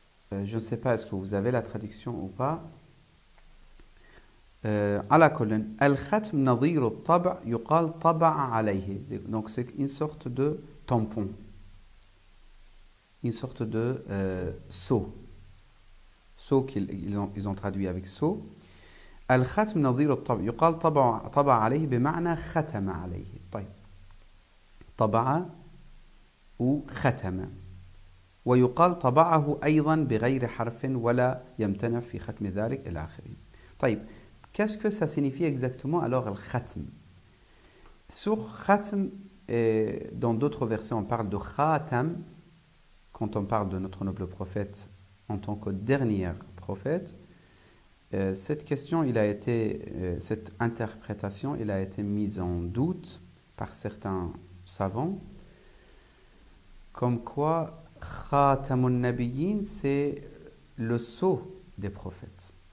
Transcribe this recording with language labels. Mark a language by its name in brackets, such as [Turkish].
[French] Je ne sais pas, est-ce que vous avez la traduction ou pas? [Arabic] على كل الختم نظير الطبع يقال طبع عليه. [French] Donc c'est une sorte de tampon, une sorte de sceau qu'ils ont traduit avec sceau. [Arabic] الختم نظير الطبع يقال طبع عليه بمعنى ختم عليه. طيب طبع وختم ويقال طبعه أيضا بغير حرف ولا يمتنع في ختم ذلك إلى آخره. طيب [French] qu'est-ce que ça signifie exactement alors al-khatm? Sur khatm, dans d'autres versets on parle de khatam, quand on parle de notre noble prophète en tant que dernier prophète. Cette question, cette interprétation, il a été mise en doute par certains savants, comme quoi khatamun nabiyyin, c'est le sceau des prophètes.